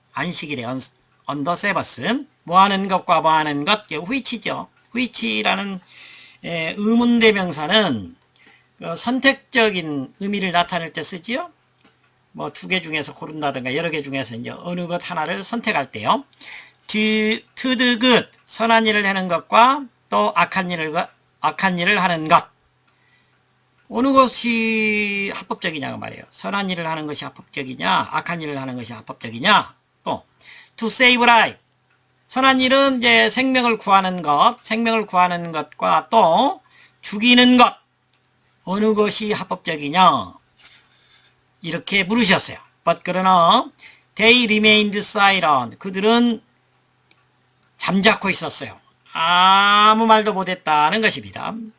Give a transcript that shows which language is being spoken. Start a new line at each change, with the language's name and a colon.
Korean: 안식일에
English: on the Sabbath.
Korean: 뭐 하는 것과 뭐 하는 것, which죠. which라는 의문대명사는 선택적인 의미를 나타낼 때 쓰지요. 뭐 두 개 중에서 고른다든가 여러 개 중에서 이제 어느 것 하나를 선택할 때요.
English: to the good,
Korean: 선한 일을 하는 것과 또 악한 일을 하는 것. 어느 것이 합법적이냐고 말이에요. 선한 일을 하는 것이 합법적이냐, 악한 일을 하는 것이 합법적이냐. 또
English: to save life.
Korean: 선한 일은 이제 생명을 구하는 것과 또 죽이는 것. 어느 것이 합법적이냐? 이렇게 물으셨어요.
English: But
Korean: 그러나
English: they remained silent.
Korean: 그들은 잠자코 있었어요. 아무 말도 못했다는 것입니다.